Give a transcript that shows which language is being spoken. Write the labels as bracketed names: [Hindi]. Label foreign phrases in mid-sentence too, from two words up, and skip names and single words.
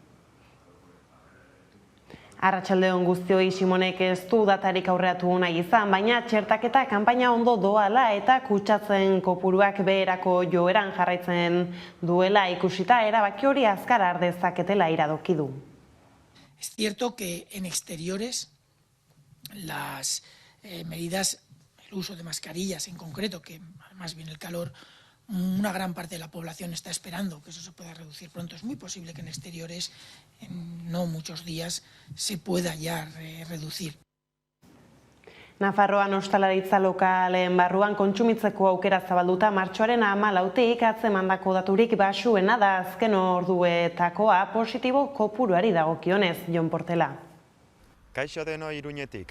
[Basque] Arratsaldeon guztioi, Simonek ez du datarik aurreratu nahi izan, baina txertaketa kanpaina ondo doala eta kutsatzen kopuruak beherako joeran jarraitzen duela ikusita erabaki hori azkar har dezaketela iradoki du. [Spanish] Es cierto que en exteriores las medidas, el uso de mascarillas en concreto, que además viene el calor, una gran parte de la población está esperando que eso se pueda reducir pronto. Es muy posible que en exteriores, en no muchos días, se pueda ya reducir. [Basque] Nafarroan ostalaritza lokalen barruan kontsumitzeko aukera zabalduta martxoaren 14tik atzemandako daturik baxuena da azken orduetakoa positibo kopuruari dagokionez, Jon Portela. Kaixo denoi Iruñetik.